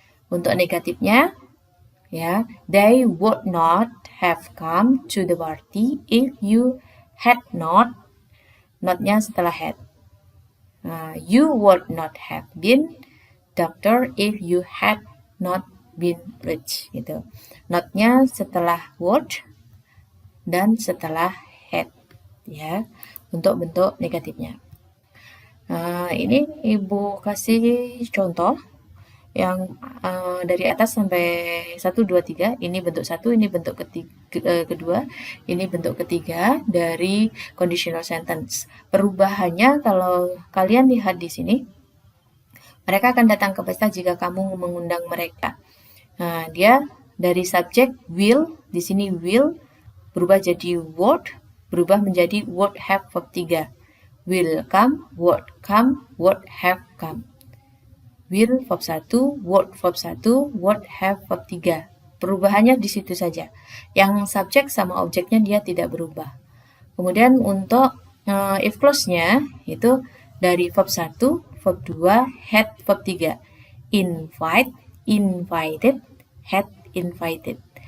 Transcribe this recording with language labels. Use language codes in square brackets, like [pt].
[id] Untuk negatifnya, ya, [en] they would not have come to the party if you had not, [id] not-nya setelah had. [en] You would not have been doctor if you had not been rich. [id] Gitu. Not-nya setelah would dan setelah had, ya, untuk bentuk negatifnya. Ini Ibu kasih contoh yang dari atas sampai 1, 2, 3. Ini bentuk 1, ini bentuk kedua, ini bentuk ketiga dari conditional sentence. Perubahannya kalau kalian lihat di sini, mereka akan datang ke pesta jika kamu mengundang mereka. Nah, dia dari subjek will, di sini will berubah jadi would, berubah menjadi would have verb 3. [en] Will come, would have come. Will verb 1, would verb 1, would have verb 3. [id] Perubahannya di situ saja. Yang subjek sama objeknya dia tidak berubah. Kemudian untuk if clause-nya itu dari verb 1, verb 2, had verb 3. [en] Invite, invited, had invited.